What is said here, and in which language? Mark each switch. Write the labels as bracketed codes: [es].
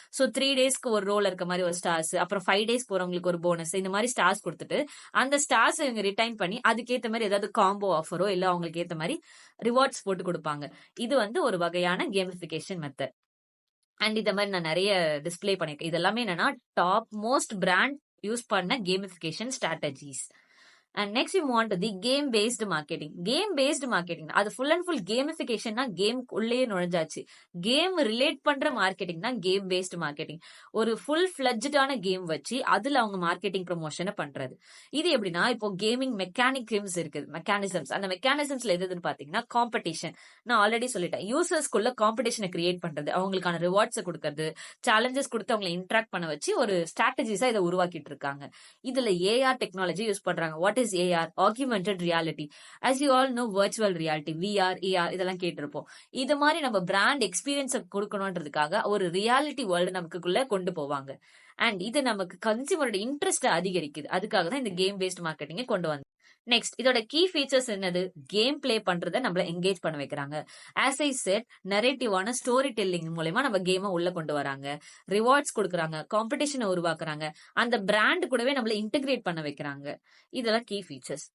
[ta] So 3 டேஸ்க்கு ஒரு role இருக்க மாதிரி ஒரு ஸ்டார்ஸ், அப்புறம் 5 டேஸ் போறவங்களுக்கு ஒரு போனஸ், இந்த மாதிரி ஸ்டார்ஸ் கொடுத்துட்டு அந்த ஸ்டார்ஸ் இவங்க ரிட்டைன் பண்ணி அதுக்கேற்ற மாதிரி ஏதாவது காம்போ ஆஃபரோ இல்ல அவங்களுக்கு ஏற்ற மாதிரி ரிவார்ட்ஸ் போட்டு கொடுப்பாங்க. இது வந்து ஒரு வகையான கேமிஃபிகேஷன் மெத்தட். அண்ட் இந்த மாதிரி நான் நிறைய டிஸ்பிளே பண்ணிருக்கேன். இதெல்லாமே என்னன்னா டாப் மோஸ்ட் பிராண்ட் யூஸ் பண்ண gamification strategies. [en] And next we move on to the game based marketing. Game based marketing அது full and full gamification game [ta] உள்ளேயே நுழைஞ்சாச்சு. கேம் ரிலேட் பண்ற மார்க்கெட்டிங் தான் கேம் பேஸ்ட் மார்க்கெட்டிங். ஒரு full ஃபிளட்ஜான game வச்சு அதுல அவங்க marketing ப்ரமோஷனை பண்றது. இது எப்படின்னா, இப்போ கேமிங் மெக்கானிசம்ஸ் இருக்குது, மெக்கானிசம்ஸ். அந்த மெக்கானிசம்ஸ்ல எதுன்னு பாத்தீங்கன்னா காம்படிஷன். நான் ஆல்ரெடி சொல்லிட்டேன், யூசர்ஸ்குள்ள காம்படிஷனை கிரியேட் பண்றது, அவங்களுக்கான ரிவார்ட்ஸை கொடுக்கறது, சேலஞ்சஸ் கொடுத்து அவங்களை இன்ட்ராக்ட் பண்ண வச்சு ஒரு ஸ்ட்ராட்டஜிஸா இதை உருவாக்கிட்டு இருக்காங்க. இதுல ஏஆர் டெக்னாலஜி யூஸ் பண்றாங்க. [en] What is AR? Augmented reality. As you all know, virtual reality, VR, AR [ta] இதெல்லாம் கேட்டிருப்போம். இது மாதிரி நம்ம பிராண்ட் எக்ஸ்பீரியன்ஸ் கொடுக்கணும்ன்றதுக்காக ஒரு ரியாலிட்டி வேர்ல்டு நமக்குள்ள கொண்டு போவாங்க. அண்ட் இது நமக்கு கன்சியூமரோட இன்ட்ரெஸ்ட் அதிகரிக்குது. அதுக்காக தான் இந்த கேம் பேஸ்ட் மார்க்கெட்டிங்கை கொண்டு வந்து. நெக்ஸ்ட், இதோட கீ ஃபீச்சர்ஸ் என்னது? கேம் பிளே பண்றத நம்மள என்கேஜ் பண்ண வைக்கிறாங்க. [en] as I said, [ta] நரேட்டிவான story telling மூலமா நம்ம கேமை உள்ள கொண்டு வராங்க, ரிவார்ட்ஸ் கொடுக்குறாங்க, காம்படிஷனை உருவாக்குறாங்க, அந்த பிராண்ட் கூடவே நம்மள இன்டகிரேட் பண்ண வைக்கிறாங்க. இதெல்லாம் கீ ஃபீச்சர்ஸ்.